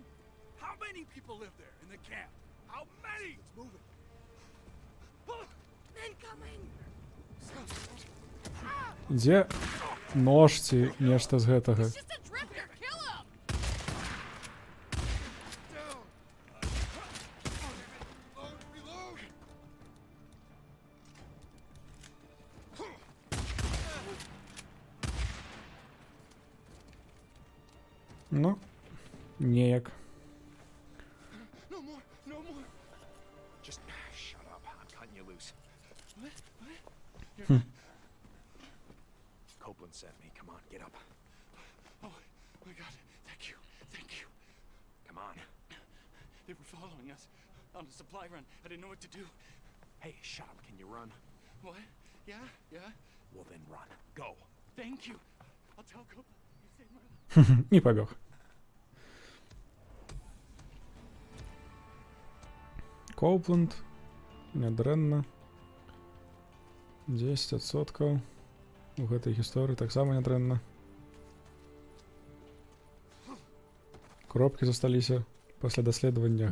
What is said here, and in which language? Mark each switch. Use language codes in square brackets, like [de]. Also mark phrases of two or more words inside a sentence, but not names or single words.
[en] How many people live there in the camp? How many? It's moving. Incoming! [be] Дзе нож ці нешта з гэтага? [en] Just a drifter! Kill him! Down. Reload. [be] Ну, неяк. [en] No more. No more. Just shut up. I'm cutting you loose. What? What? You're Hmm. not... Copeland sent me. Come on, get up. Oh my God! Thank you. Thank you. Come on. They were following us on a supply run. I didn't know what to do. Hey, shut up. Can you run? What? Yeah. Yeah. Well, then run. Go. Thank you. I'll tell Copeland. You saved my life. [be] І побіг. Коупленд. Нядрэнна. 10% у гэтай гісторыі таксама нядрэнна. Кропкі засталіся пасля даследавання.